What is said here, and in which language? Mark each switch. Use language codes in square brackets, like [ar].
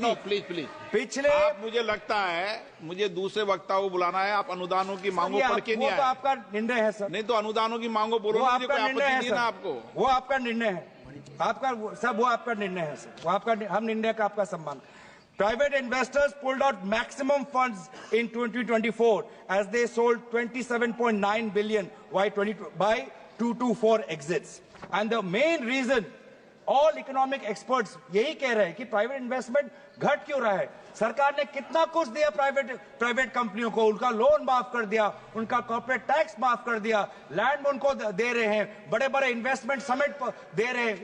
[en] no please [hi] पिछले मुझे लगता है मुझे दूसरे वक्ता को बुलाना है। आप अनुदानों की मांगों पढ़ के नहीं आए। वो तो आपका निर्णय है सर। नहीं तो अनुदानों की मांगों बोलो, वो आपका निर्णय है सर, आपको वो आपका निर्णय है, आपका सब वो आपका निर्णय है सर, वो आपका, हम निर्णय का आपका सम्मान। [en] Private investors pulled out maximum funds in 2024 as they sold 27.9 billion by 224 exits. And the main reason, all economic experts [hi] यही कह रहे हैं कि प्राइवेट इन्वेस्टमेंट घट क्यों रहा है। सरकार ने कितना कुछ दिया प्राइवेट कंपनियों को, उनका लोन माफ कर दिया, उनका कॉर्पोरेट टैक्स माफ कर दिया, लैंड उनको दे रहे हैं, बड़े बड़े इन्वेस्टमेंट समिट दे रहे हैं।